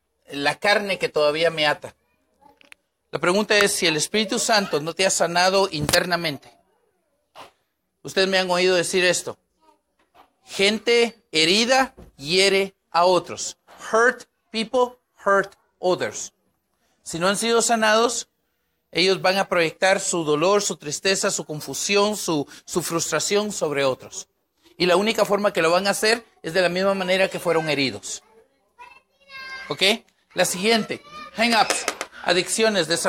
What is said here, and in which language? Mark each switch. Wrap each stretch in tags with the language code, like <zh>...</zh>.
<es>La carne que todavía me ata. La pregunta es, si el Espíritu Santo no te ha sanado internamente. Ustedes me han oído decir esto. Gente herida hiere a otros.</es> <en>Hurt people, hurt others.</en> <es>Si no han sido sanados, ellos van a proyectar su dolor, su tristeza, su confusión, su frustración sobre otros. Y la única forma que lo van a hacer es de la misma manera que fueron heridos. ¿Ok? La siguiente. Hang-ups. Adicciones.</es>